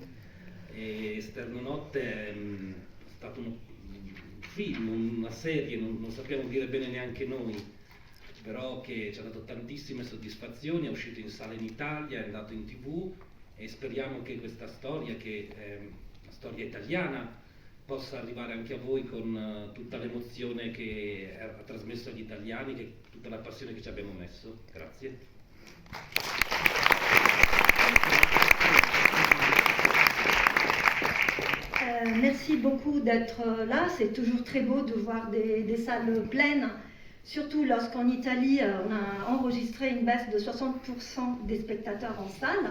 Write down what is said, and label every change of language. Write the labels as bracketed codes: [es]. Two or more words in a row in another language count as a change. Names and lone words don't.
[it] E Esther Nonote è stato un film, una serie, non sappiamo dire bene neanche noi, però che ci ha dato tantissime soddisfazioni, è uscito in sala in Italia, è andato in TV e speriamo che questa storia, che è una storia italiana, possa arrivare anche a voi con tutta l'emozione che ha trasmesso agli italiani, tutta la passione che ci abbiamo messo. Grazie. [fr] Merci beaucoup d'être là. C'est toujours très beau de voir des salles pleines, surtout lorsqu'en Italie, on a enregistré une baisse de 60% des spectateurs en salle.